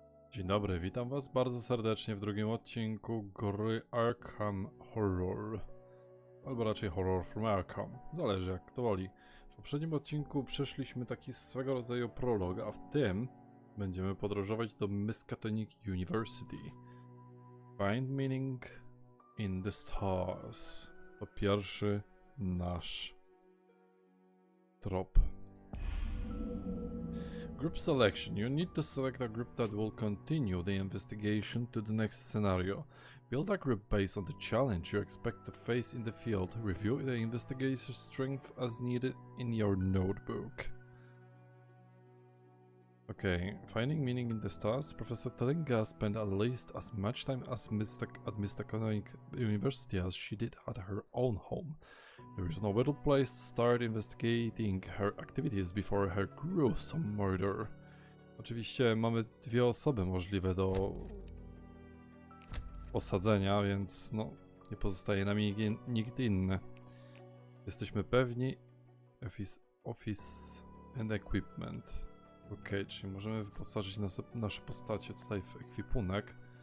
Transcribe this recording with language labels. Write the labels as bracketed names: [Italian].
[Polish] Dzień dobry, witam was bardzo serdecznie w drugim odcinku gry Arkham Horror. Albo raczej Horror from Arkham, zależy jak kto woli. W poprzednim odcinku przeszliśmy taki swego rodzaju prolog, a w tym będziemy podróżować do Miskatonic University. [English] Find meaning in the stars. [Polish] To pierwszy nasz trop. [English] Group selection. You need to select a group that will continue the investigation to the next scenario. Build a group based on the challenge you expect to face in the field. Review the investigator's strength as needed in your notebook. Okay, finding meaning in the stars. Professor Tillinghast spent at least as much time at Miskatonic University as she did at her own home. There is no better place to start investigating her activities before her gruesome murder. [Polish] Oczywiście mamy dwie osoby możliwe do osadzenia, więc no nie pozostaje nam nikt inny. Jesteśmy pewni. [English] Office and equipment. [Polish] Ok, czyli możemy wyposażyć nasze postacie tutaj w ekwipunek.